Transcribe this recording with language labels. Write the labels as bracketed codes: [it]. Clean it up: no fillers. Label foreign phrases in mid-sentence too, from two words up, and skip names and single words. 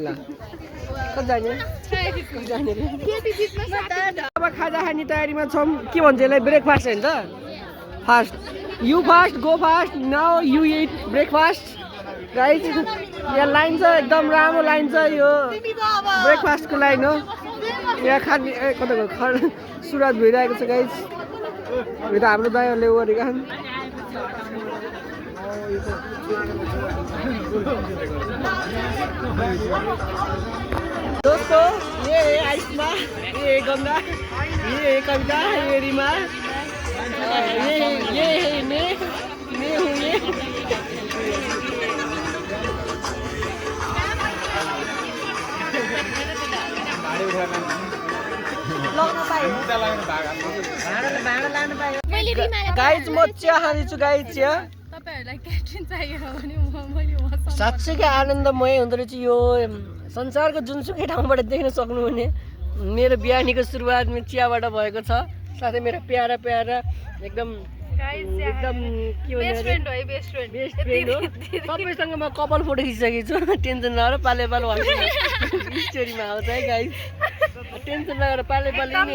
[ne] कति जाने अब खाजा खाने तयारीमा छौँ के भन्छ यसलाई ब्रेकफास्ट होइन त [en] fast you fast go fast now you eat breakfast guys [ne] यहाँ लाइन छ एकदम राम्रो लाइन छ यो ब्रेकफास्टको लाइन हो यहाँ खाने कता सुरुवात भइरहेको छ गाइज यो त हाम्रो दाइहरूले गरेका छन् [hi] दोस्तों ये है आइस्मा ये गंगा ये कविता ये रिमा ये है मैं हूँ ये [ne] गाइज म चिया खाँदैछु गाइज चिया साँच्चैकै आनन्दमय हुँदो रहेछ यो संसारको जुनसुकै ठाउँबाट देख्न सक्नुहुने मेरो बिहानीको सुरुवात चियाबाट भएको छ साथै मेरो प्यारा प्यारा एकदम के भन्छ [en] best friend [ne] हो सबैसँग म कपाल फोटो खिचिसकेको छु टेन्सन नगर पाले पालो स्टोरीमा आउँछ है गाइज टेन्सन नगर पाले पाले